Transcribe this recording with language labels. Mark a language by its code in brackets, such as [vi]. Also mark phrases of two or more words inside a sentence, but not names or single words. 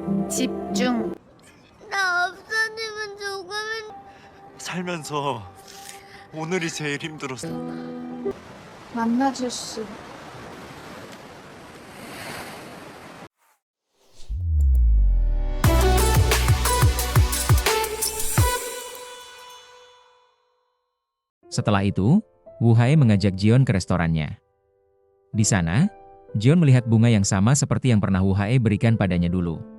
[ko] 집중. 나 없어지면 죽으면 살면서 오늘이 제일 힘들었어. 만나줄 수. [id] Setelah itu, Wu Hae mengajak Jion ke restorannya. Di sana, Jion melihat bunga yang sama seperti yang pernah Wu Hae berikan padanya dulu.